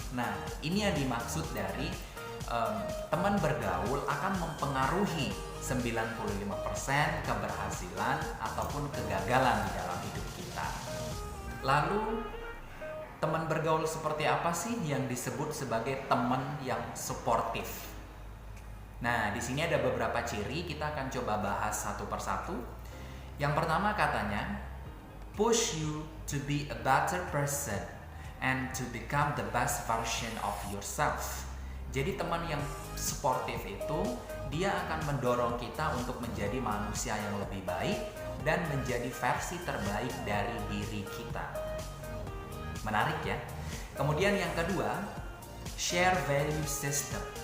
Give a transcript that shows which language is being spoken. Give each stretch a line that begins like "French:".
Indonesian: Nah, ini yang dimaksud dari teman bergaul akan mempengaruhi 95% keberhasilan ataupun kegagalan di dalam hidup kita. Lalu, teman bergaul seperti apa sih yang disebut sebagai teman yang suportif? Nah, di sini ada beberapa ciri, kita akan coba bahas satu persatu. Yang pertama katanya,
English: push you to be a better person and to become the best version of yourself.
Indonesian: Jadi teman yang suportif itu dia akan mendorong kita untuk menjadi manusia yang lebih baik dan menjadi versi terbaik dari diri kita. Menarik ya? Kemudian yang kedua,
English: share value system.